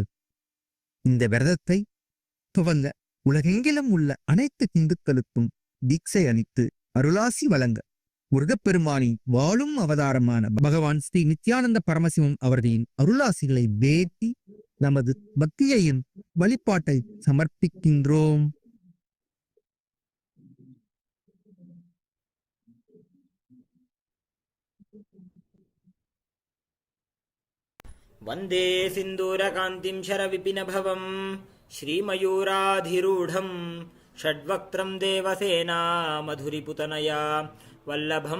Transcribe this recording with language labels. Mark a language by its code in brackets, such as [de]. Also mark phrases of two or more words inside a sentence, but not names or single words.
[ta] இந்த விரதத்தை துவங்க உலகெங்கிலும் உள்ள அனைத்து இந்துக்களுக்கும் தீட்சை அளித்து அருளாசி வழங்க முருகப்பெருமானின் வாழும் அவதாரமான பகவான் ஸ்ரீ நித்யானந்த பரமசிவம் அவர்களின் அருளாசிகளை வேண்டி நமது பக்தியையும் வழிபாட்டை சமர்ப்பிக்கின்றோம். [sa] वन्दे सिन्दूरकान्तिं शरविपिनभवं श्रीमयूराधिरूढं षड्वक्त्रं देवसेना मधुरिपुतनया वल्लभं